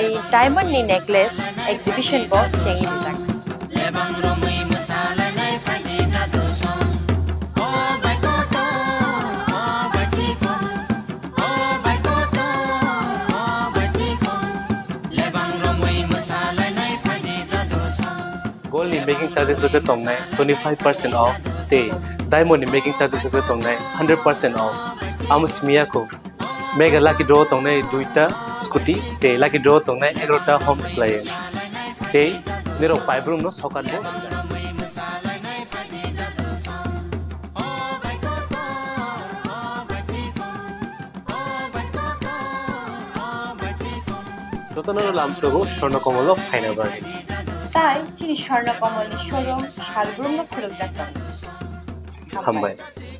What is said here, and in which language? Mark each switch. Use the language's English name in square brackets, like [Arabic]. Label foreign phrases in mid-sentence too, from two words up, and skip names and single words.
[Kok Borok] diamond ni necklace exhibition bo chengi jak lebang romai masala nai phai jadu song o bai ko to o bai chi ko o bai ko to o bai chi ko lebang romai masala nai phai jadu song gold ni [English] making charges [Kok Borok] ko tong nai [English] 25% off [Kok Borok] te diamond ni [English] making charges [Kok Borok] ko tong nai [English] 100% off [Kok Borok] amusmiya ko [English] Mega lucky draw [Kok Borok] tongnai duita scooty te [English] lucky draw [Kok Borok] tongnai 11ta [English] home appliance [Kok Borok] te niro pipe room no sokat bo jotono lamsogo Swarnakomal final bagi tai chini Swarnakomal ni showroom shalbroom no khuluk jakam hambai